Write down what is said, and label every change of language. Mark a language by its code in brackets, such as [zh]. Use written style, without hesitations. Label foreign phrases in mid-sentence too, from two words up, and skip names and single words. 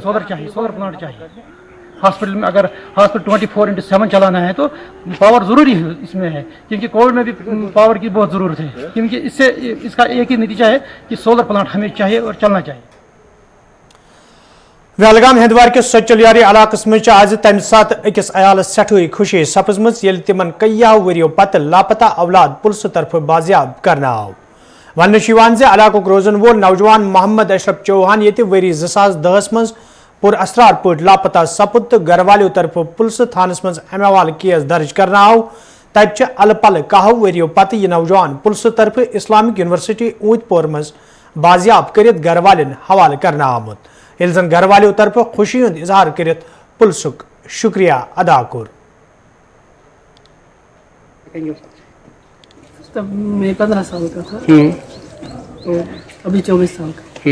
[hi] सोलर चाहिए, [en] solar plant [hi] चाहिए हॉस्पिटल में। अगर हॉस्पिटल 24/7 चलाना है तो पावर ज़रूरी है इसमें है, क्योंकि कोविड में भी पावर की बहुत ज़रूरत है। क्योंकि इससे इसका एक ही नतीजा है कि [en] solar plant [hi] हमें चाहिए और चलना चाहिए। [ks] वेलगाम हंदवार के सचलियारी इलाकस मज आज तम सात अकिस अयालस सठुई खुशी सपजमज येल तिमन कईयों वरियों पत लापता औलाद पुलिस तरफ बाजियाब करना आव। वन इलाकुक रोजन वोल नौजवान मोहम्मद अशरफ चौहान ये वरी 2010 मज पुर असरार पट लापता सपुद तो घर वालों तरफ पुलिस थानस मज अमे हवाले केस दर्ज करना आव। तब अल पल 10 वरियों पत यह नौजवान पुलिस तरफ इस्लामिक यूनिवर्सिटी ऊंतपोर मज बाजियाब कर घर वालन हवाले करना आमुत, यह जन घर वालों तरफ खुशी हंद इजहार कर पुलिसुक शुक्रिया अदा कोर। [hi] तब मैं 15 साल का था, तो अभी 24 साल का।